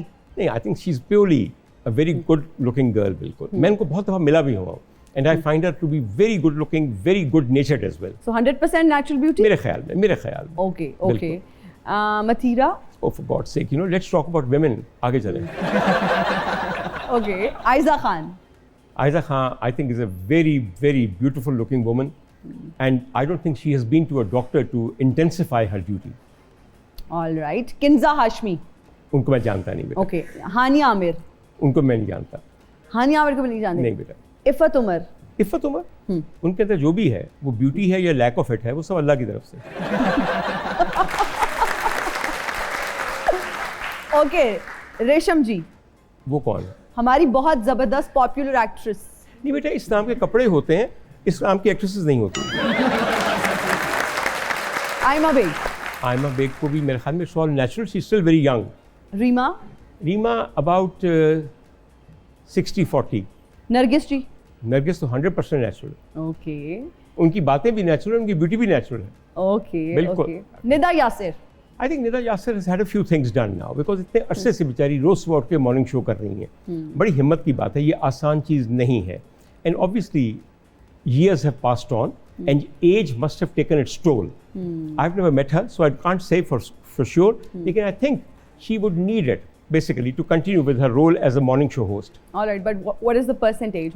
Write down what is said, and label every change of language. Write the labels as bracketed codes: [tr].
[en] नहीं, I think she is purely a very good looking girl. [hi] बिल्कुल, मैं उनको बहुत दफ़ा मिला भी हुआ हूँ [en] And I find her to be very good looking, very good natured as well. So 100% natural beauty. [hi] मेरे ख्याल में [en] Okay okay. Mathira. Oh for God sake, you know let's talk about women. [hi] आगे चलें। [en] Okay. Aiza Khan. Aiza Khan, I think, is a very, very beautiful looking woman. And I don't think she has been to a doctor to intensify her duty. All right. Kinza Hashmi. [hi] उनको मैं जानता नहीं बेटा। [en] Okay. Hania Aamir. [hi] उनको मैं नहीं जानता। हानिया आमिर को भी नहीं जानते? नहीं बेटा। इफ़त उमर। इफ़त उमर, उनके अंदर जो भी है वो ब्यूटी है या [en] lack of it [hi] है, वो सब अल्लाह की तरफ से। ओके। रेशम जी। वो कौन है? हमारी बहुत ज़बरदस्त पॉपुलर एक्ट्रेस। नहीं बेटा, इस नाम के कपड़े होते हैं, इस नाम की एक्ट्रेसेस नहीं होती। आयमा बेग। [en] Ayma Baig [hi] को भी मेरे ख्याल में [en] So natural, she still very young. [hi] Reema. [en] Reema about 60-40। [hi] Nargis जी। नरगिस तो 100% नेचुरल। [en] okay [hi] उनकी बातें भी नेचुरल, उनकी ब्यूटी भी नेचुरल है। [en] okay [hi] बिल्कुल। [en] Okay. Nida Yasir. I think [hi] Nida Yasir [en] has had a few things done now because [hi] इतने अरसे से बेचारी रोज़ सुबह उठ के मॉर्निंग शो कर रही हैं। बड़ी हिम्मत की बात है, ये आसान चीज़ नहीं है। [en] And obviously years have passed on and age must have taken its toll. I've never met her, so I can't say for sure. [hi] लेकिन [en] I think she would need it basically to continue with her role as a morning show host. All right, but what is the percentage?